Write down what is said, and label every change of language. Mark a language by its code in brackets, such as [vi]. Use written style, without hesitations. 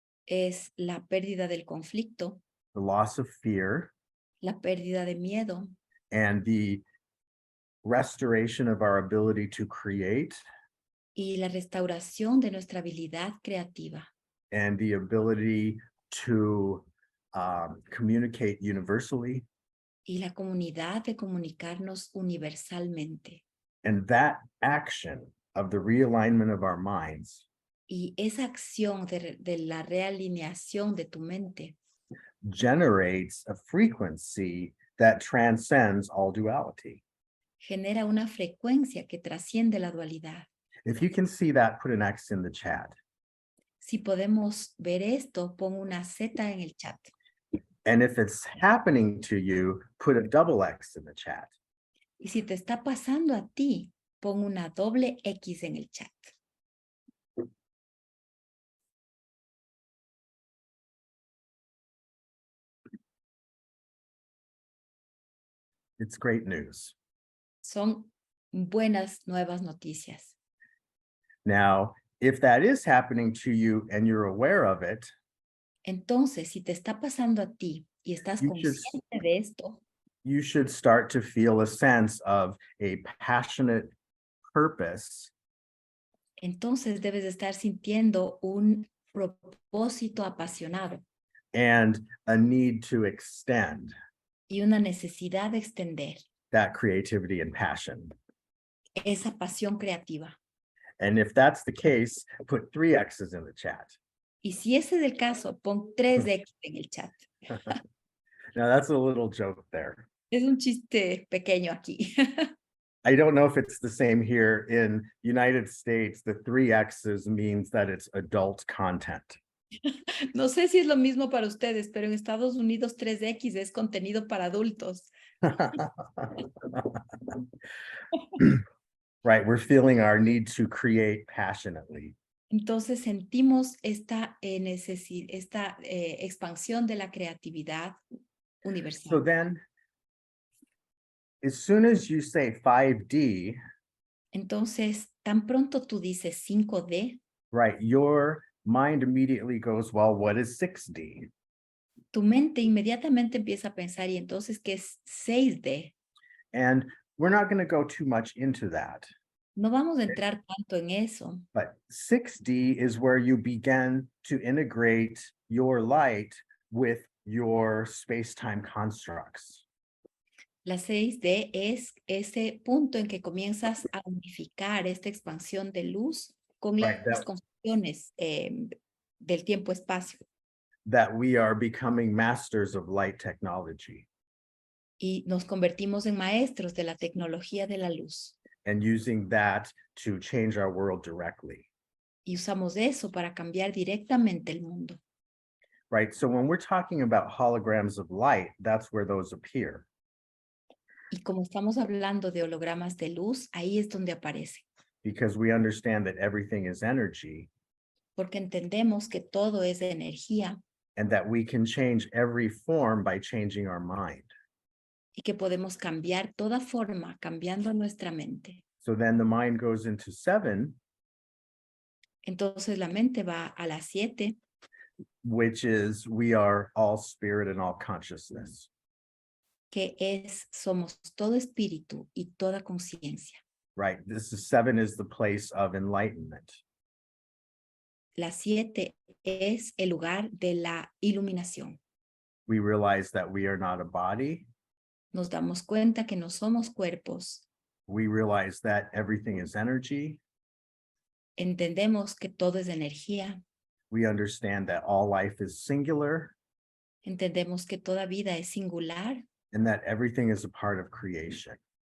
[es] es la pérdida del conflicto, [en] the loss of fear, [es] la pérdida de miedo [en] and the restoration of our ability to create [es] y la restauración de nuestra habilidad creativa [en] and the ability to communicate universally. [es] y la comunidad de comunicarnos universalmente. [en] And that action of the realignment of our minds [es] Y esa acción de la realineación de tu mente [en] generates a frequency that transcends all duality. [es] genera una frecuencia que trasciende la dualidad. [en] If you can see that, put an X in the chat. [es] Si podemos ver esto, pon una Z en el chat. [en] And if it's happening to you, put a double X in the chat. [es] Y si te está pasando a ti, pon una doble X en el chat. [en] It's great news. [es] Son buenas nuevas noticias. [en] Now, if that is happening to you and you're aware of it, [es] Entonces, si te está pasando a ti y estás [en] You should- [es] consciente de esto, [en] you should start to feel a sense of a passionate purpose [es] entonces debes de estar sintiendo un propósito apasionado [en] and a need to extend [es] y una necesidad de extender [en] that creativity and passion. [es] esa pasión creativa. [en] And if that's the case, put 3 X's in the chat. [es] Y si ese es el caso, pon 3X en el chat. [en] Now that's a little joke there. [es] Es un chiste pequeño aquí. [en] I don't know if it's the same here in United States. The 3 X's means that it's adult content. [es] No sé si es lo mismo para ustedes, pero en Estados Unidos 3X es contenido para adultos. [en] Right, we're feeling our need to create passionately. [es] Entonces sentimos esta expansión de la creatividad universal. [en] So then, as soon as you say 5D, [es] Entonces, tan pronto tú dices 5D, [en] right, your mind immediately goes, well, what is 6D? [es] tu mente inmediatamente empieza a pensar, ¿y entonces qué es 6D? [en] And we're not going to go too much into that. [es] No vamos a entrar tanto en eso, [en] But 6D is where you begin to integrate your light with your space-time constructs. [es] la 6D es ese punto en que comienzas a unificar esta expansión de luz con [en] Right, [es] las [en] that- [es] concepciones del tiempo-espacio. [en] That we are becoming masters of light technology [es] Y nos convertimos en maestros de la tecnología de la luz. [en] and using that to change our world directly. [es] Y usamos eso para cambiar directamente el mundo. [en] Right, so when we're talking about holograms of light, that's where those appear. [es] Y como estamos hablando de hologramas de luz, ahí es donde aparece. [en] Because we understand that everything is energy [es] Porque entendemos que todo es de energía [en] and that we can change every form by changing our mind. [es] y que podemos cambiar toda forma cambiando nuestra mente. [en] So then the mind goes into 7, [es] Entonces la mente va a las 7, [en] which is we are all spirit and all consciousness. [es] que es somos todo espíritu y toda conciencia. [en] Right, 7 is the place of enlightenment. [es] La 7 es el lugar de la iluminación. [en] We realize that we are not a body. [es] Nos damos cuenta que no somos cuerpos. [en] We realize that everything is energy. [es] Entendemos que todo es energía. [en] We understand that all life is singular. [es] Entendemos que toda vida es singular [en] and that everything is a part of creation.